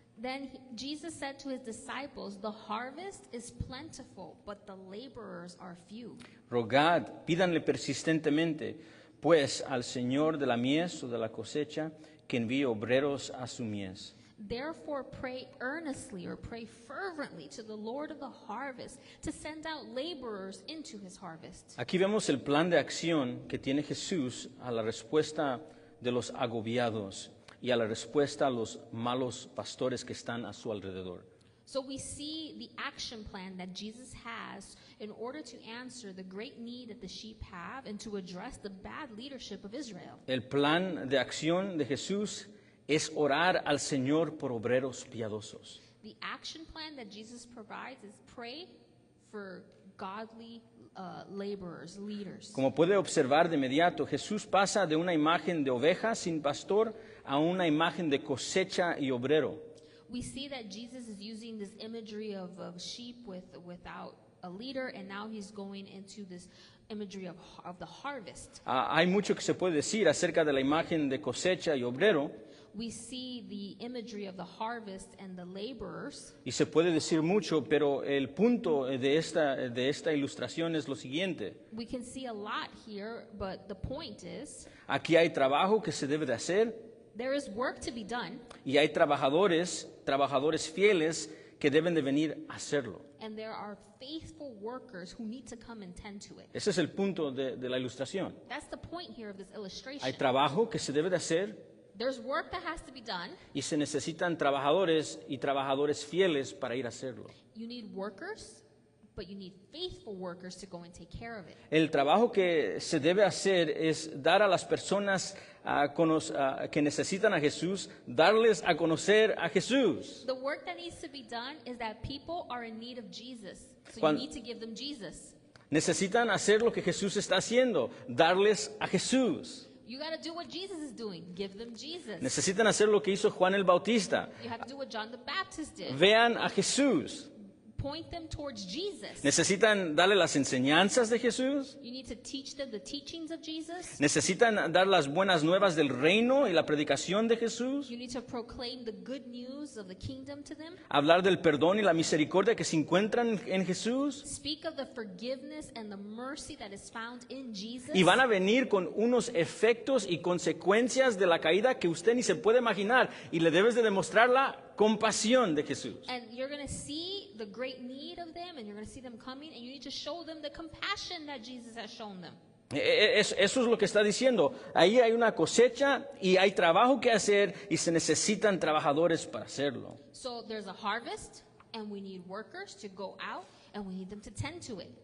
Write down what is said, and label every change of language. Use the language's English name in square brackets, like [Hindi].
[English] Then Jesus said to his disciples, the harvest is plentiful, but the laborers are few. [Spanish] Rogad, pídanle persistentemente, pues al Señor de la mies o de la cosecha, que envíe obreros a su mies. [English] Therefore pray earnestly or pray fervently to the Lord of the harvest to send out laborers into his harvest. [Spanish] Aquí vemos el plan de acción que tiene Jesús a la respuesta de los agobiados y a la respuesta a los malos pastores que están a su alrededor. [English] So we see the action plan that Jesus has in order to answer the great need that the sheep have and to address the bad leadership of Israel. [Spanish] El plan de acción de Jesús es orar al Señor por obreros piadosos. [English] The action plan that Jesus provides is pray for godly laborers, leaders. [Spanish] Como puede observar de inmediato, Jesús pasa de una imagen de oveja sin pastor a una imagen de cosecha y obrero. [English] We see that Jesus is using this imagery of sheep without a leader, and now he's going into this imagery of the harvest. [Spanish] Hay mucho que se puede decir acerca de la imagen de cosecha y obrero, [English] We see the imagery of the harvest and the laborers, [Spanish] y se puede decir mucho, pero el punto de esta ilustración es lo siguiente. [English] we can see a lot here, but the point is [Spanish] Aquí hay trabajo que se debe de hacer [English] there is work to be done, [Spanish] y hay trabajadores fieles que deben de venir a hacerlo. [English] and there are faithful workers who need to come and tend to it. [Spanish] Ese es el punto de la ilustración. [English] That's the point here of this illustration. [Spanish] Hay trabajo que se debe de hacer [English] There's work that has to be done. [Spanish] y se necesitan trabajadores fieles para ir a hacerlo. [English] You need workers, but you need faithful workers to go and take care of it. [Spanish] El trabajo que se debe hacer es dar a las personas que necesitan a Jesús, darles a conocer a Jesús. [English] The work that needs to be done is that people are in need of Jesus. So [Spanish] Cuan- [English] you need to give them Jesus. [Spanish] Necesitan hacer lo que Jesús está haciendo, darles a Jesús. [English] You got to do what Jesus is doing. Give them Jesus. [Spanish] Necesitan hacer lo que hizo Juan el Bautista. [English] You have to do what John the Baptist did. [Spanish] Vean a Jesús. [English] point them towards Jesus. [Spanish] Necesitan darle las enseñanzas de Jesús. [English] You need to teach them the teachings of Jesus. [Spanish] Necesitan dar las buenas nuevas del reino y la predicación de Jesús. [English] You need to proclaim the good news of the kingdom to them. [Spanish] Hablar del perdón y la misericordia que se encuentran en Jesús. [English] Speak of the forgiveness and the mercy that is found in Jesus. [Spanish] Y van a venir con unos efectos y consecuencias de la caída que usted ni se puede imaginar. Y le debes de demostrar la compasión de Jesús. [English] And you're going to see the great need of them, and you're going to see them coming, and you need to show them the compassion that Jesus has shown them. [Spanish] Eso es lo que está diciendo. Ahí hay una cosecha y hay trabajo que hacer y se necesitan trabajadores para hacerlo. [English] So there's a harvest, and we need workers to go out, and we need them to tend to it.